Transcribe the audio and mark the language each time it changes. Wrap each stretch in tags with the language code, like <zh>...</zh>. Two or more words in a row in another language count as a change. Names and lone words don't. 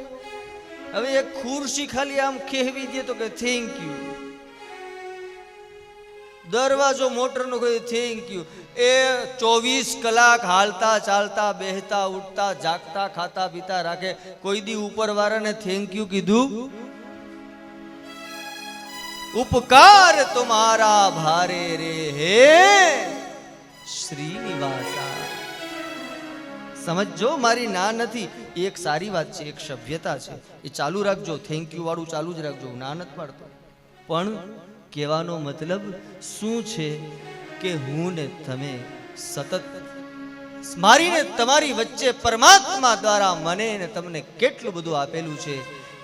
<gu>હવે એક ખુરશી ખાલી આમ કહેવી દે તો કે</gu> <en>thank you.</en> <gu>દરવાજો મોટરનો કહે</gu> <en>thank you.</en> <gu>એ 24 કલાક હાલતા ચાલતા બેહતા ઉઠતા જાગતા ખાતા પીતા રાખે, કોઈ દી ઉપર વાળાને</gu> <en>thank you</en> <gu>કીધું?</gu> <hi>उपकार तुम्हारा भारे रे हे श्रीनिवासा.</hi> <gu>સમજો, મારી ના નથી. એક સારી વાત છે, એક સભ્યતા છે, એ ચાલુ રાખજો.</gu> <en>thank you</en> <gu>વાળું ચાલુ જ રાખજો, ના નથી પાડતો. પણ કહેવાનો મતલબ શું છે કે હું ને તમે સતત મારી ને તમારી વચ્ચે પરમાત્મા દ્વારા મને ને તમને કેટલું બધું આપેલું છે.</gu>